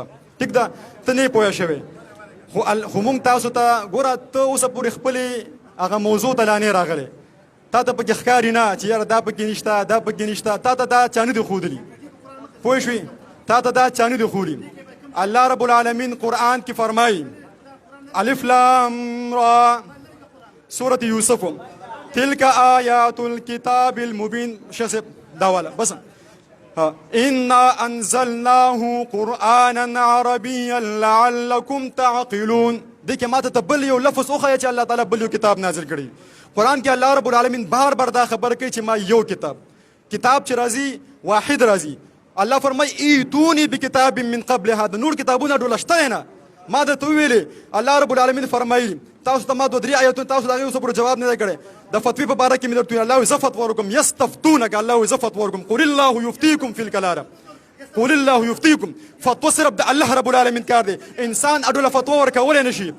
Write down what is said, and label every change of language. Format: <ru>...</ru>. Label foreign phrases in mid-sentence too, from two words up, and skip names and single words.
<ps>ټیک ده، ته نه یې پوهه شوې، خو مونږ تاسو ته ګوره ته اوسه پورې خپلې هغه موضوع ته لا نه راغلی، تا ته پکې ښکاري نه چې یاره دا پکې نشته، دا پکې نشته، تا ته دا چا نه دي ښودلي. پوه شوې؟ تا ته دا چا نه دي ښودلي.</ps> <ar>الله رب العالمین</ar> <ps>قرآن کې فرمایي</ps> <ar>الف لام را سورة یوسف تلک آیات الكتاب المبین.</ar> <ps>شیخ دا والا بس</ps> <ar>انا انزلناه قرآنا عربیا لعلکم تعقلون.</ar> <ps>دې کې ماته ته بل یو لفظ وښیه چې الله تعالی بل یو کتاب نازل کړی. قرآن کې الله رب العالمین بار دا خبر کوي چې ما یو کتاب چې راځي واحد راځي.</ps> <ar>الله فرمایي ایتونی بکتاب من قبل هذا.</ar> <ps>نور کتابونه ډوله شته نه، ما درته وویلې. الله رب العالمین فرمایي تاسو ته ما 2-3 آیتونه تاسو د هغې اوسه پورې جواب نه دی کړی. د فتوی په باره کې مې درته ویل الله وایي زه فتوا ورکوم. یستفتونک، الله وایي زه فتوا ورکوم.</ps> <ar>قل الله یفتیکم فی الکلالة، قل الله یفتیکم.</ar> <ps>فتوا صرف د الله رب العالمین کار دی، انسان اډوله فتوا ورکولی نه شي.</ps>